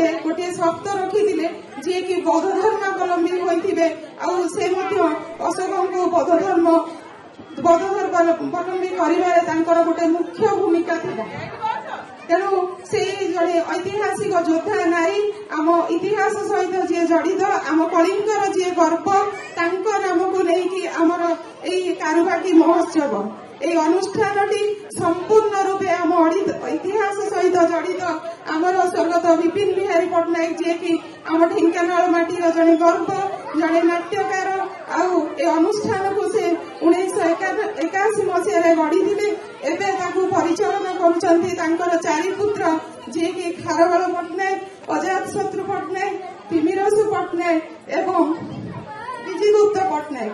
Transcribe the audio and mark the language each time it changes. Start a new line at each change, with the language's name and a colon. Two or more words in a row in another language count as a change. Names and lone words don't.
Odia: ଗୋଟିଏ ସର୍ତ୍ତ ରଖିଥିଲେ ଯିଏକି ବୌଦ୍ଧ ଧର୍ମାବଲମ୍ବୀ ହୋଇଥିବେ, ଆଉ ସେ ମଧ୍ୟ ଅଶୋକଙ୍କୁ ବୌଦ୍ଧ ଧର୍ମାବଲମ୍ବୀ କରିବାରେ ତାଙ୍କର ଗୋଟେ ମୁଖ୍ୟ ଭୂମିକା ଥିଲା। ତେଣୁ ସେଇ ଜଣେ ଐତିହାସିକ ଯୋଦ୍ଧା ନାରୀ, ଆମ ଇତିହାସ ସହିତ ଯିଏ ଜଡ଼ିତ, ଆମ କଳିଙ୍ଗର ଯିଏ ଗର୍ବ, ତାଙ୍କ ନାମକୁ ନେଇକି ଆମର ଏଇ କାରୁବାକି ମହୋତ୍ସବ। ଏଇ ଅନୁଷ୍ଠାନଟି ସମ୍ପୂର୍ଣ୍ଣ ରୂପେ ଆମ ଇତିହାସ ସହିତ ଜଡ଼ିତ। ଆମର ସ୍ୱର୍ଗତ ବିପିନ ବିହାରୀ ପଟ୍ଟନାୟକ, ଯିଏକି ଆମ ଢେଙ୍କାନାଳ ମାଟିର ଜଣେ ଗର୍ବ, ଜଣେ ନାଟ୍ୟକାର। ଆଉ ଏ ଅନୁଷ୍ଠାନକୁ ସେ 1981 ମସିହାରେ ଗଢିଥିଲେ। ଏବେ ତାକୁ ପରିଚାଳନା କରୁଛନ୍ତି ତାଙ୍କର 4 ପୁତ୍ର, ଯିଏକି ଖାରବେଳ ପଟ୍ଟନାୟକ, ଅଜାତ ଶତ୍ରୁ ପଟ୍ଟନାୟକ, ତିମିରସୁ ପଟ୍ଟନାୟକ ଏବଂ ବିଜିଗୁପ୍ତ ପଟ୍ଟନାୟକ।